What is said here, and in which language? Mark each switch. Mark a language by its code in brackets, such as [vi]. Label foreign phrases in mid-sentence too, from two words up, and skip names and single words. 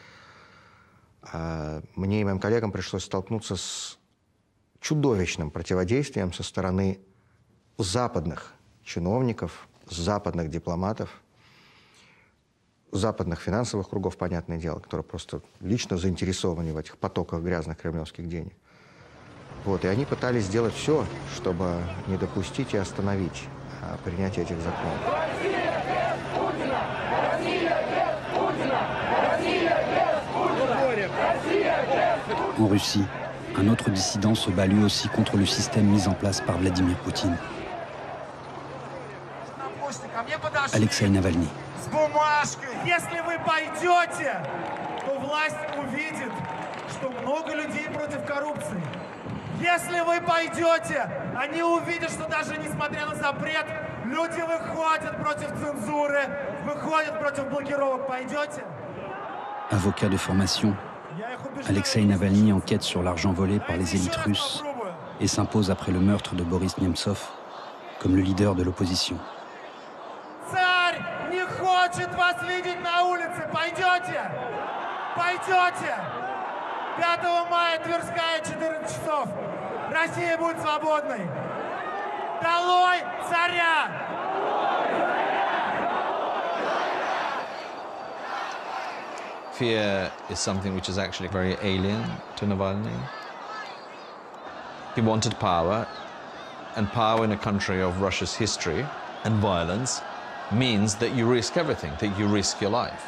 [ru] мне и моим коллегам пришлось столкнуться с чудовищным противодействием со стороны западных чиновников, западных дипломатов, западных финансовых кругов, понятное дело, которые просто лично заинтересованы в этих потоках грязных кремлевских денег. Вот, и они пытались сделать все, чтобы не допустить и остановить принятие этих законов. [fr] En Russie, un autre dissident se bat lui aussi contre le système mis en place par Vladimir Poutine. Alexei Navalny. [ru] С бумажкой. Если вы пойдете, то власть увидит, что много людей против коррупции. Если вы пойдете, они увидят, что даже несмотря на запрет, люди выходят против цензуры, выходят против блокировок. Пойдете? [fr] Avocat de formation, Alexei Navalny enquête sur l'argent volé par les élites russes et s'impose après le meurtre de Boris Nemtsov comme le leader de l'opposition. [ru] Царь не хочет вас видеть на улице. Пойдете? Пойдете? 5 мая, Тверская, 14 часов. Россия будет свободной. Долой царя! [en] Fear is something which is actually very alien to Navalny. He wanted power, and power in a country of Russia's history and violence means that you risk everything, that you risk your life.